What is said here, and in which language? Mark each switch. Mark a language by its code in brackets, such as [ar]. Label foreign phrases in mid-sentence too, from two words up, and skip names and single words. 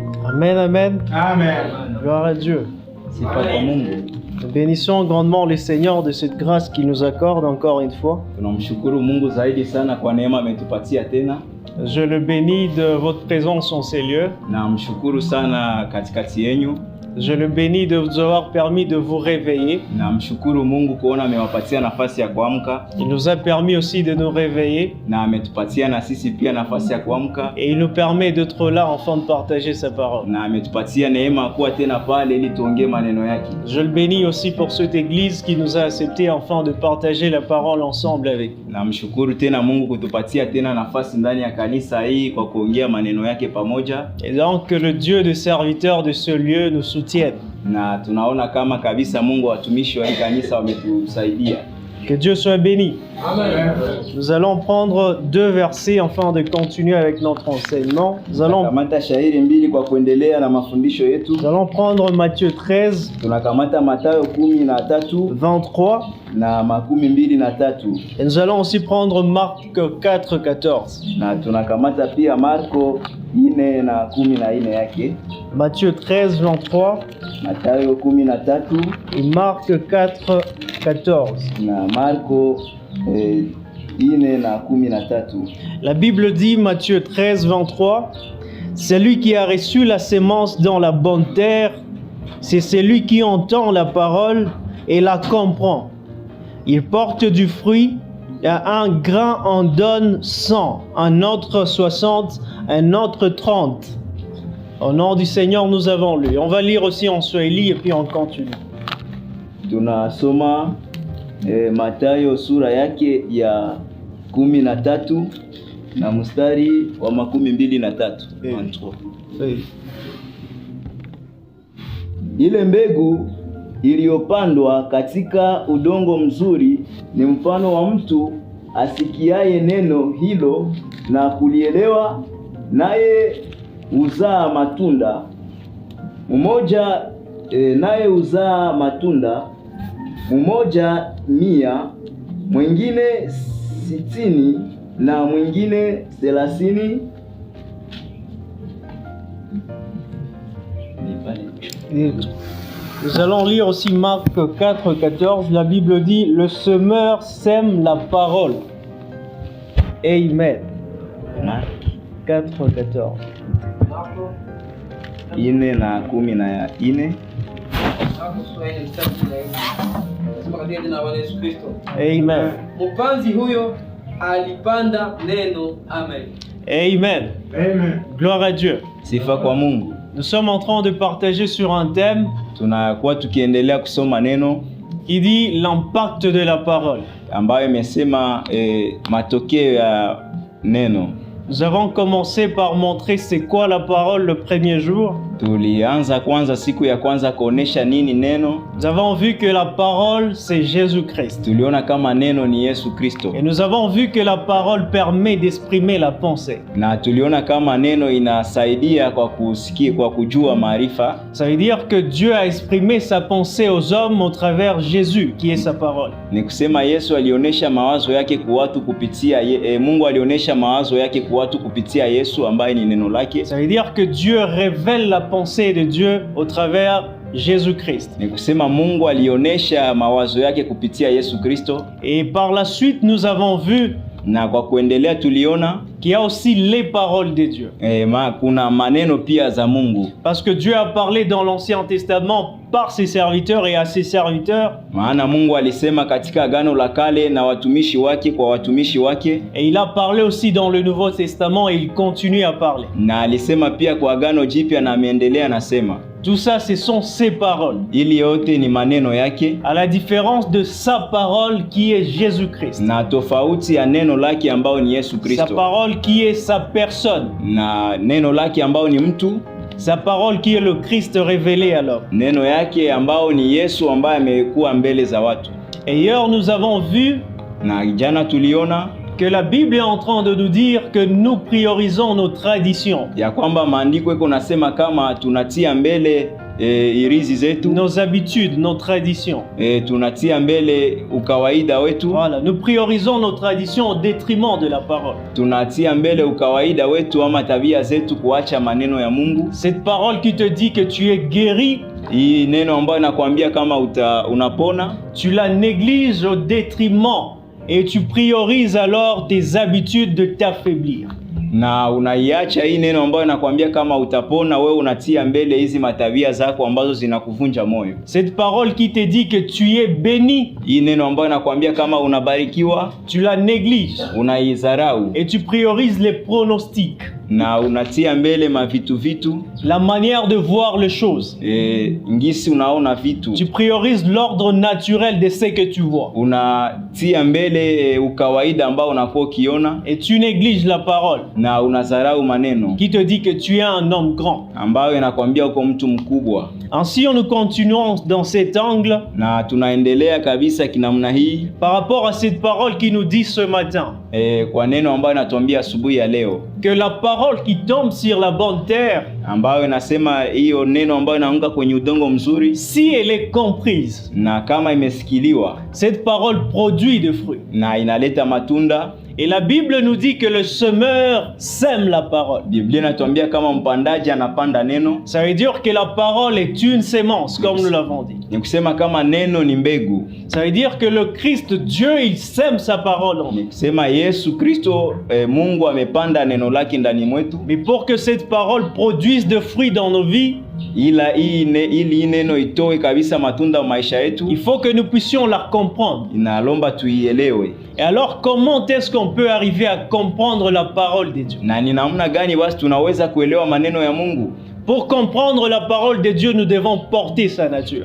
[fr] Amen, amen. Amen. Gloire à Dieu. [sw] Sifa kwa Mungu. [fr] Nous bénissons grandement le Seigneur de cette grâce qu'il nous accorde encore une fois. [sw] Tunamshukuru Mungu zaidi sana kwa neema ametupatia tena. [fr] Je le bénis de votre présence en ces lieux. [sw] Namshukuru sana katikati yenu. [fr] Je le bénis de vous avoir permis de vous réveiller. [sw] Namshukuru Mungu kuona amewapatia nafasi ya kuamka. [fr] Il nous a permis aussi de nous réveiller. [sw] Na ametupatia na sisi pia nafasi ya kuamka. [fr] Et il nous permet d'être là afin de partager sa parole. [sw] Na ametupatia neema kuwa tena pale ili tuongee maneno yake. [fr] Je le bénis aussi pour cette église qui nous a accepté afin de partager la parole ensemble avec. [sw] Namshukuru tena Mungu kutupatia tena nafasi ndani ya kanisa hii kwa kuongea maneno yake pamoja. [fr] Et donc que le Dieu de serviteurs de ce lieu nous soutienne. [sw] Na tunaona kama kabisa Mungu watumishi wa kanisa wametusaidia. [fr] Que Dieu soit béni. Amen. Nous allons prendre 2 versets afin de continuer avec notre enseignement. Nous allons [sw] Tunakamata shairi mbili kwa kuendelea na mafundisho yetu. [fr] prendre Matthieu 13, [sw] Tunakamata Mathayo 13 [fr] 23. [sw] na 23. [fr] Et nous allons aussi prendre Marc 4, 14. [sw] Na tunakamata pia Marko 4 na 14 yake. [fr] Matthieu 13, 23 [sw] Mathayo 13 [fr] et Marc 4, 14. [sw] na Marko 4 na 13. [fr] La Bible dit, Matthieu 13, 23, « Celui qui a reçu la sémence dans la bonne terre, c'est celui qui entend la parole et la comprend. Il porte du fruit, et un grain en donne 100, un autre 60, un autre 30. » Au nom du Seigneur, nous avons lu. On va lire aussi en Swahili et puis on continue. [sw] Tunasoma Mathayo sura yake ya 13 na mstari wa 23. Ile mbegu iliyopandwa katika udongo mzuri ni mfano wa mtu asikiaye neno hilo na kulielewa, naye uzaa matunda mmoja, naye uzaa matunda mmoja 100, mwingine 60 na mwingine 30. [fr] Nous allons lire aussi Marc 4, 14. La Bible dit, le semeur sème la parole. Amen. Mark 4, 14. [sw] 4 na 14. Amen. Mpanzi huyo alipanda neno. Amen. Amen. Amen. [fr] Gloire à Dieu. [sw] Sifa kwa Mungu. [fr] Nous sommes en train de partager sur un thème [sw] Tunakuwa tukiendelea kusoma neno [fr] qui dit l'impact de la parole. [sw] ambayo imesema matokeo ya neno. [fr] Nous avons commencé par montrer c'est quoi la parole le premier jour. [sw] Tulianza kwanza siku ya kwanza kuonesha nini neno. [fr] Nous avons vu que la parole c'est Jésus-Christ. [sw] Tuliona kama neno ni Yesu Kristo. [fr] Et nous avons vu que la parole permet d'exprimer la pensée. [sw] Na tuliona kama neno inasaidia kwa kusikia, kwa kujua maarifa. [fr] Ça veut dire que Dieu a exprimé sa pensée aux hommes au travers Jésus qui est sa parole. [sw] Ni kusema Yesu alionesha mawazo yake kwa watu kupitia Mungu alionesha mawazo yake kwa watu kupitia Yesu ambaye ni neno lake. [fr] Ça veut dire que Dieu révèle la pensée de Dieu au travers Jésus-Christ. [sw] Ni kusema Mungu alionesha mawazo yake kupitia Yesu Kristo. [fr] Et par la suite nous avons vu [sw] Na kwa kuendelea tuliona [fr] qu'il y a aussi les paroles de Dieu. [sw] Kuna maneno pia za Mungu. [fr] Parce que Dieu a parlé dans l'Ancien Testament par ses serviteurs et à ses serviteurs. [sw] Maana Mungu alisema katika Agano la Kale na watumishi wake kwa watumishi wake. [fr] Et il a parlé aussi dans le Nouveau Testament et il continue à parler. [sw] Na alisema pia kwa Agano Jipya na ameendelea nasema. [fr] Tout ça, ce sont ses paroles. [sw] Ili yote ni maneno yake. [fr] À la différence de sa parole qui est Jésus-Christ. [sw] Na tofauti ya neno lake ambao ni Yesu Kristo. [fr] Sa parole qui est sa personne. [sw] Na neno lake ambao ni mtu. [fr] Sa parole qui est le Christ révélé alors. [sw] Neno yake ambao ni Yesu ambaye amekuwa mbele za watu. [fr] Et hier nous avons vu [sw] na jana tuliona [fr] que la Bible est en train de nous dire que nous priorisons nos traditions. [sw] Ya kwamba maandiko iko nasema kama tunatia mbele irizi zetu, [fr] nos habitudes, nos traditions. [sw] tunatia mbele ukawaida wetu. [fr] Voilà, nous priorisons nos traditions au détriment de la parole. [sw] Tunatia mbele ukawaida wetu ama tabia zetu kuacha maneno ya Mungu. [fr] Cette parole qui te dit que tu es guéri, [sw] Hii neno ambayo inakwambia kama unapona, [fr] tu la négliges au détriment et tu priorises alors tes habitudes de t'affaiblir. [sw] na unaiacha hii neno ambayo inakwambia kama utapona, wewe unatia mbele hizi matabia zako ambazo zinakuvunja moyo. [fr] Cette parole qui te dit que tu es béni, [sw] Hii neno ambayo inakwambia kama unabarikiwa, [fr] tu la négliges [sw] unaidharau [fr] et tu priorises les pronostics, [sw] na unatia mbele vitu [fr] la manière de voir les choses. [sw] ngisi unaona vitu, [fr] Tu priorises l'ordre naturel de ce que tu vois [sw] unatia mbele ukawaida ambao unakuwa ukiona, [fr] et tu négliges la parole [sw] na unadharau maneno [fr] qui te dit que tu es un homme grand. [sw] ambayo inakwambia uko mtu mkubwa. [fr] Ainsi, nous continuons dans cet angle [sw] Na tunaendelea kabisa kinamna hii [fr] par rapport à cette parole qui nous dit ce matin [sw] kwa neno ambayo inatuambia asubuhi ya leo, [fr] que la parole qui tombe sur la bonne terre, [sw] ambayo inasema hiyo neno ambayo inaanguka kwenye udongo mzuri, [fr] si elle est comprise, [sw] na kama imesikiliwa, [fr] cette parole produit des fruits. [sw] na inaleta matunda. [fr] Et la Bible nous dit que le semeur sème la parole. [sw] Biblia inatuambia kama mpandaji anapanda neno. [fr] Ça veut dire que la parole est une sémence, comme nous l'avons dit. [sw] Ni kusema kama neno ni mbegu. [fr] Ça veut dire que le Christ, Dieu, il sème sa parole en [sw] Ni [fr] nous. [sw] kusema Yesu Kristo, Mungu amepanda neno lake ndani mwetu. [fr] Mais pour que cette parole produise de fruits dans nos vies, [sw] ili neno itoe kabisa matunda maisha yetu, [fr] il faut que nous puissions la comprendre. [sw] inalomba tuielewe. [fr] Et alors, comment est-ce qu'on peut arriver à comprendre la parole de Dieu? [sw] Na ni namna gani basi tunaweza kuelewa maneno ya Mungu? [fr] Pour comprendre la parole de Dieu, nous devons porter sa nature.